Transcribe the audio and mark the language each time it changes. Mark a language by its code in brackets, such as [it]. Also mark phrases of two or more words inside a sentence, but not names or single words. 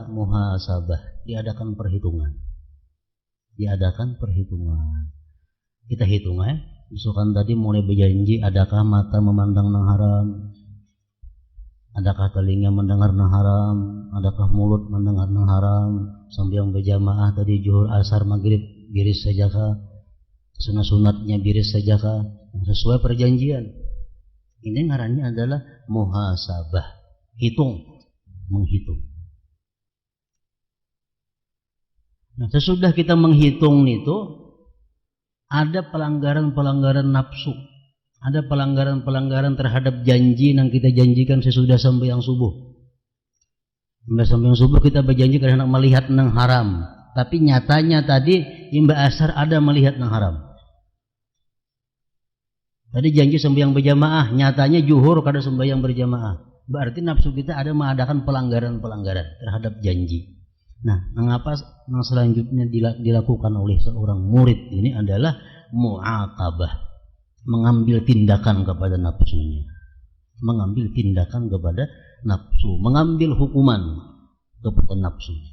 [id] Muhasabah, diadakan perhitungan. Kita hitung Misalkan tadi mulai berjanji, adakah mata memandang yang haram? Adakah telinga mendengar yang haram? Adakah mulut mendengar yang haram? Sembahyang berjamaah tadi zuhur, asar, maghrib [bjn] biris sajakah? [id] Sunat-sunatnya [bjn] biris sajakah? [id] Sesuai perjanjian. Ini ngarannya adalah muhasabah, menghitung. Nah, sesudah kita menghitung itu, ada pelanggaran-pelanggaran nafsu, ada pelanggaran-pelanggaran terhadap janji yang kita janjikan sesudah sembahyang subuh. Sembahyang subuh kita berjanji karena hendak melihat yang haram, tapi nyatanya tadi imbah asar ada melihat yang haram. Tadi janji sembahyang berjamaah, nyatanya zuhur kada sembahyang berjamaah. Berarti nafsu kita ada mengadakan pelanggaran-pelanggaran terhadap janji. Nah, mengapa yang selanjutnya dilakukan oleh seorang murid ini adalah mu'aqabah, mengambil tindakan kepada nafsunya, mengambil tindakan kepada nafsu, mengambil hukuman kepada nafsu.